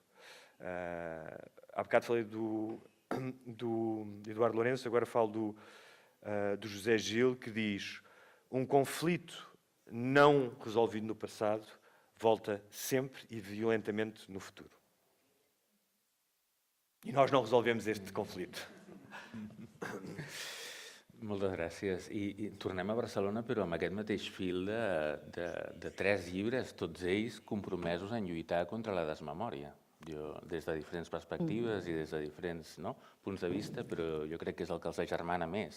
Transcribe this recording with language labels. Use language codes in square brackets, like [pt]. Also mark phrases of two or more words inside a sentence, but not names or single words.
[pt] Há bocado falei do Eduardo Lourenço, agora falo do José Gil, que diz: um conflito não resolvido no passado volta sempre e violentamente no futuro. I nós não resolvemos este conflito. [ca] Moltes gràcies. I tornem a Barcelona, però amb aquest mateix fil de 3 llibres, tots ells compromesos en lluitar contra la desmemòria. Des de diferents perspectives i des de diferents punts de vista, però jo crec que és el que els agermana més.